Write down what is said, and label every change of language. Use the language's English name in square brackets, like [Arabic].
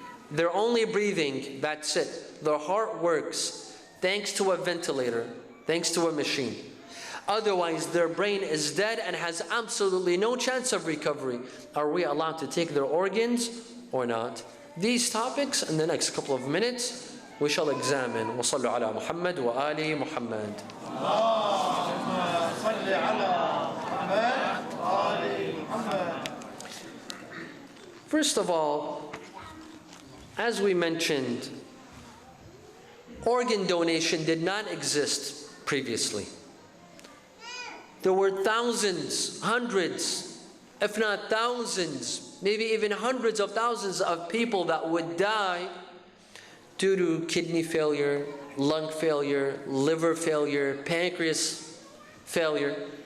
[English] They're only breathing, that's it. Their heart works thanks to a ventilator, thanks to a machine. Otherwise, their brain is dead and has absolutely no chance of recovery. Are we allowed to take their organs or not? These topics in the next couple of minutes we shall examine. [Arabic] وصلوا على محمد وآل محمد. اللهم صل على محمد وآل محمد. [English] First of all, as we mentioned, organ donation did not exist previously. There were thousands, hundreds, if not thousands, maybe even hundreds of thousands of people that would die due to kidney failure, lung failure, liver failure, pancreas failure.